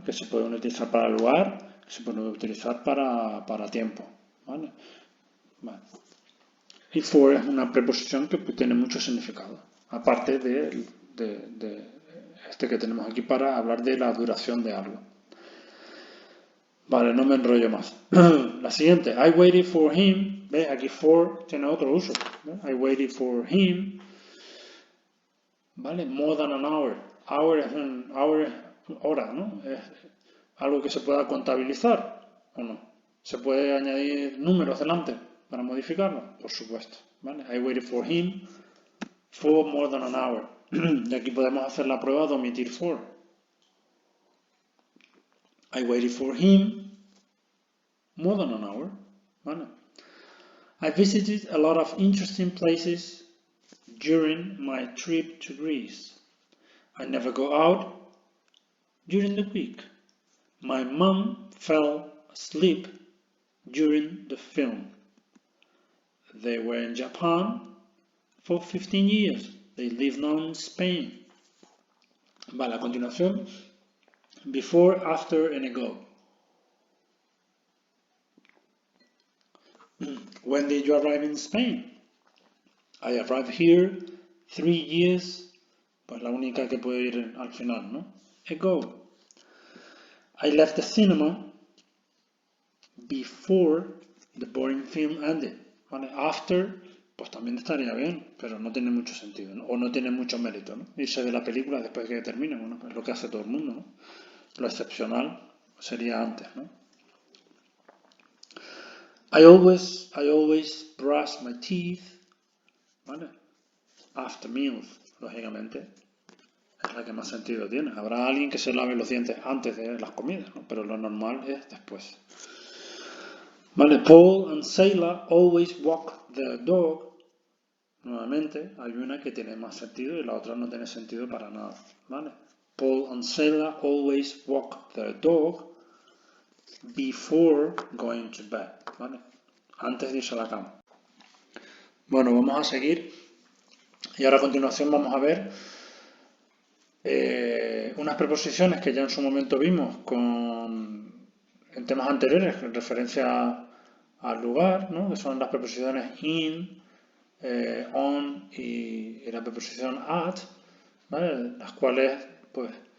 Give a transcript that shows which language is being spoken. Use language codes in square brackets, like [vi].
[es] Que se pueden utilizar para lugar, que se pueden utilizar para tiempo, ¿vale? Vale. Y for es una preposición que tiene mucho significado, aparte de este que tenemos aquí para hablar de la duración de algo. Vale, no me enrollo más. La siguiente, [en] I waited for him. [es] ¿Ves? Aquí for tiene otro uso. ¿Ves? [en] I waited for him. [es] Vale, [en] more than an hour. Hour [es] es hora, ¿no? Es algo que se pueda contabilizar o no. ¿Se puede añadir números delante para modificarlo? Por supuesto. ¿Vale? [en] I waited for him for more than an hour. [es] Y aquí podemos hacer la prueba de omitir for. [en] I waited for him more than an hour. [es] ¿Vale? [en] I visited a lot of interesting places during my trip to Greece. I never go out during the week. My mom fell asleep during the film. They were in Japan for 15 years. They live now in Spain. [es] Vale, a continuación, [en] before, after, and ago. When did you arrive in Spain? I arrived here 3 years, [es] pues la única que puede ir al final, ¿no? [en] Ago. I left the cinema before the boring film ended. [es] ¿Vale? After, pues también estaría bien, pero no tiene mucho sentido, ¿no? O no tiene mucho mérito, ¿no? Irse de la película después de que termine, bueno, pues es lo que hace todo el mundo, ¿no? Lo excepcional sería antes, ¿no? [en] I always brush my teeth, [es] ¿vale? [en] After meals, [es] lógicamente, es la que más sentido tiene. Habrá alguien que se lave los dientes antes de las comidas, ¿no? Pero lo normal es después. Vale, [en] Paul and Sheila always walk their dog. [es] Nuevamente, hay una que tiene más sentido y la otra no tiene sentido para nada, ¿vale? [en] Paul and Sheila always walk their dog before going to bed, [es] ¿vale? Antes de irse a la cama. Bueno, vamos a seguir y ahora a continuación vamos a ver unas preposiciones que ya en su momento vimos en temas anteriores en referencia al lugar, ¿no? Que son las preposiciones in, on y la preposición at, ¿vale? Las cuales pues